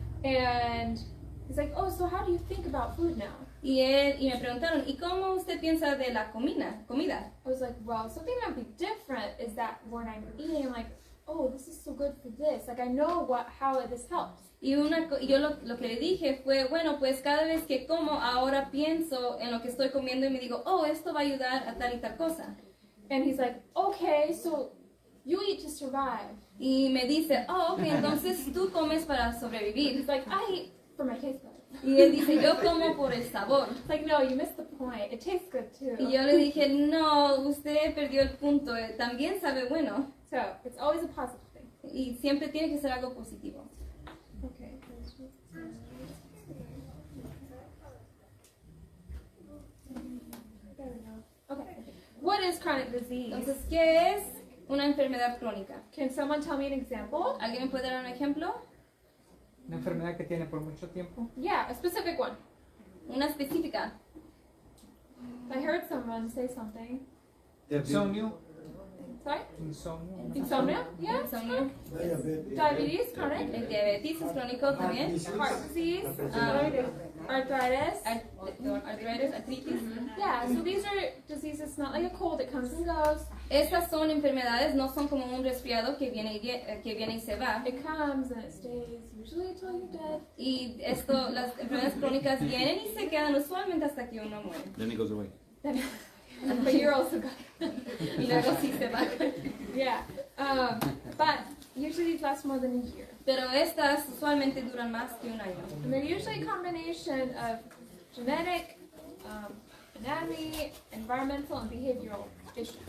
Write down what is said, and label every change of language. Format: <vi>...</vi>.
<en>And he's like, oh, so how do you think about food now?</en> <es>Y me preguntaron, ¿y cómo usted piensa de la comida?</es> <en>I was like, well, something that would be different is that when I'm eating, I'm like, oh, this is so good for this. Like, I know how this helps.</en> <es>Y yo lo que le dije fue, bueno, pues cada vez que como, ahora pienso en lo que estoy comiendo y me digo, oh, esto va a ayudar a tal y tal cosa.</es> <en>And he's like, okay, so you eat to survive.</en> <es>Y me dice, oh, ok, entonces tú comes para sobrevivir.</es> <en>He's like, I eat for my taste buds.</en> <es>Y él dice, yo como por el sabor.</es> <en>It's like, no, you missed the point. It tastes good too.</en> <es>Y yo le dije, no, usted perdió el punto, también sabe bueno.</es> <en>So it's always a positive thing.</en> <es>Y siempre tiene que ser algo positivo.</es> <en>Okay. There we go. Okay. What is chronic disease?</en> <es>Entonces, ¿qué es una enfermedad crónica?</es> <en>Can someone tell me an example?</en> <es>¿Alguien me puede dar un ejemplo? Una enfermedad que tiene por mucho tiempo.</es> <en>Yeah, a specific one.</en> <es>Una específica.</es> <en>I heard someone say something.</en> <es>Insomnio.</es> <en>Sorry?</en> <es>Insomnio.</es> <en>Insomnia? Yeah.</en> <es>Insomnio.</es> <en>Diabetes, chronic.</en> <es>El diabetes es crónico también.</es> <en>Heart disease. Um, Arthritis.</en> <es>Artritis, artritis.</es> <en>Yeah, so these are diseases, it's not like a cold, it comes and goes.</en> <es>Estas son enfermedades, no son como un resfriado que viene y se va.</es> <en>It comes and it stays, usually until you're dead.</en> <es>Y esto, las enfermedades crónicas vienen y se quedan usualmente hasta que uno muere.</es> <en>Then it goes away. But you're also gone.</en> <es>Y luego sí se va.</es> <en>Yeah. But usually these last more than a year.</en> <es>Pero estas usualmente duran más que un año.</es> <en>And they're usually a combination of genetic, anatomy, environmental, and behavioral issues.</en>